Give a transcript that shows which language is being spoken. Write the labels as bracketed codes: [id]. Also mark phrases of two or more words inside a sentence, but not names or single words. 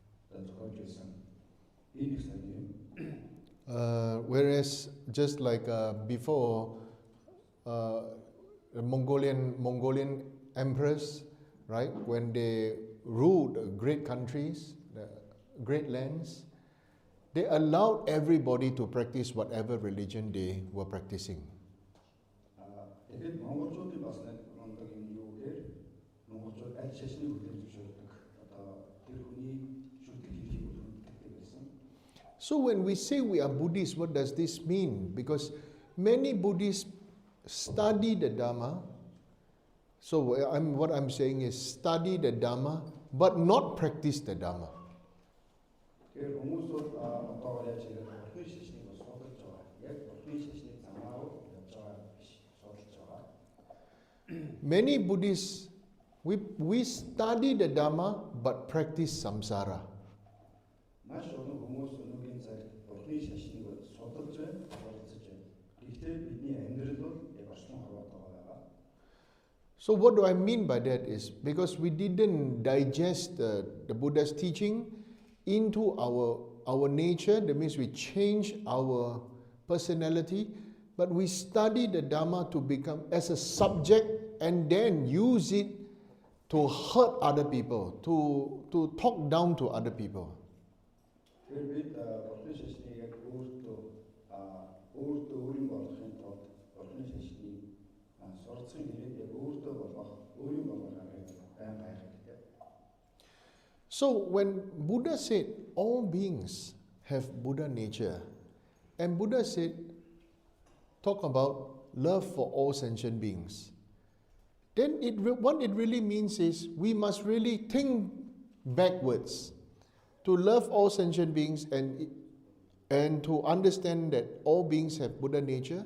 [mn] зохиож ирсэн. Энэ их сайн юм. [en] Whereas just like before, the Mongolian emperors, right, when they ruled great countries, the great lands, they allowed everybody to practice whatever religion they were practicing. [mn] Тэгээд монголчуудын бас нэг юм юу гэхээр монголчууд аль шашныг хүлээн зөвшөөрдөг. Одоо тэр хүний шүтэг хийхийг хүлээндэг байсан. [en] So when we say we are Buddhists, what does this mean? Because many Buddhists study the Dharma. So what I'm saying is study the Dharma, but not practice the Dharma. [mn] Тэгэхээр хүмүүсүүд одоо яаж хэлэх вэ? Бурхны шашныг бас судалж байгаа. Яг бурхны шашныг замаар явж байгаа биш, судалж байгаа. [en] Many Buddhists, we study the Dharma, but practice samsara. [mn] Маш олон хүмүүс өнөөгийн цаг бурхны шашныг судалж байна, судалж байна. Гэхдээ бидний амьдрал бол яг орчин хорвоод байгаа. [en] So what do I mean by that is because we didn't digest the Buddha's teaching into our nature, that means we change our personality, but we study the Dharma to become as a subject and then use it to hurt other people, to talk down to other people. [mn] Тэр бид бурхны шашныг яг өөртөө өөрийн болгохын тулд бурхны шашныг сурцсан хэрэг яг өөртөө болгох, өөрийн болгох байн гайхалтай. [en] So when Buddha said all beings have Buddha nature, and Buddha said, talk about love for all sentient beings, then what it really means is we must really think backwards to love all sentient beings and to understand that all beings have Buddha nature.